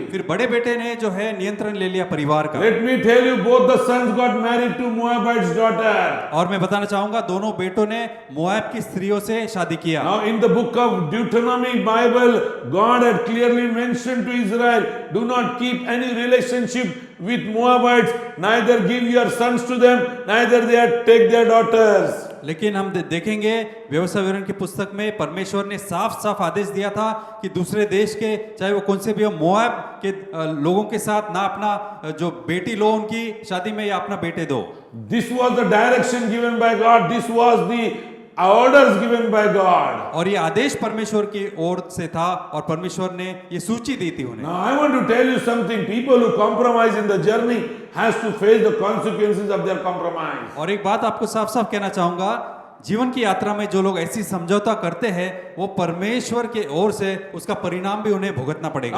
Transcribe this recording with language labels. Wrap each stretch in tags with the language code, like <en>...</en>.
<hi>फिर बड़े बेटे ने जो है नियंत्रण ले लिया परिवार का।</hi> <en>Let me tell you, both the sons got married to Moabite's daughter.</en> <hi>और मैं बताना चाहूंगा दोनों बेटों ने मोआब की स्त्रियों से शादी किया।</hi> <en>Now in the book of Deuteronomy Bible, God had clearly mentioned to Israel, do not keep any relationship with Moabites, neither give your sons to them, neither they take their daughters.</en> <hi>लेकिन हम देखेंगे व्यवस्था विवरण की पुस्तक में परमेश्वर ने साफ साफ आदेश दिया था कि दूसरे देश के चाहे वो कौन से भी हो मोआब के लोगों के साथ ना अपना जो बेटी लो उनकी शादी में या अपना बेटे दो।</hi> <en>This was the direction given by God. This was the orders given by God.</en> <hi>और ये आदेश परमेश्वर की ओर से था और परमेश्वर ने ये सूची दी थी उन्हें।</hi> <en>Now I want to tell you something. People who compromise in the journey has to face the consequences of their compromise.</en> <hi>और एक बात आपको साफ साफ कहना चाहूंगा, जीवन की यात्रा में जो लोग ऐसी समझौता करते हैं वो परमेश्वर के ओर से उसका परिणाम भी उन्हें भुगतना पड़ेगा।</hi>